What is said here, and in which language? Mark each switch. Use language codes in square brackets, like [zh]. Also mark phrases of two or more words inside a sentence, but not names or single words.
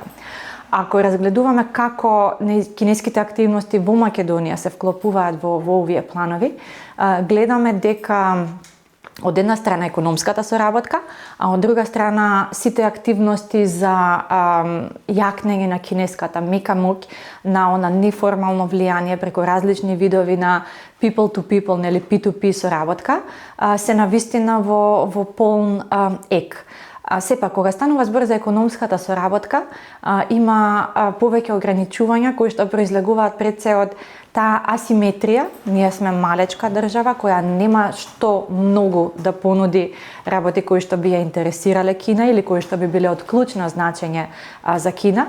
[mk] Ако разгледуваме како кинеските активности во Македонија се вклопуваат во овие планови, гледаме дека од една страна економската соработка, а од друга страна сите активности за јакнење на кинеската мека моќ, на она неформално влијание преку различни видови на [en] people to people, [mk] нели P2P соработка, се навистина во полн ек. Сепак, кога станува збор за економската соработка, има повеќе ограничувања кои што произлегуваат пред се од таа асиметрија. Ние сме малечка држава која нема што многу да понуди работи кои што би ја интересирале Кина или кои што би биле од клучно значење за Кина.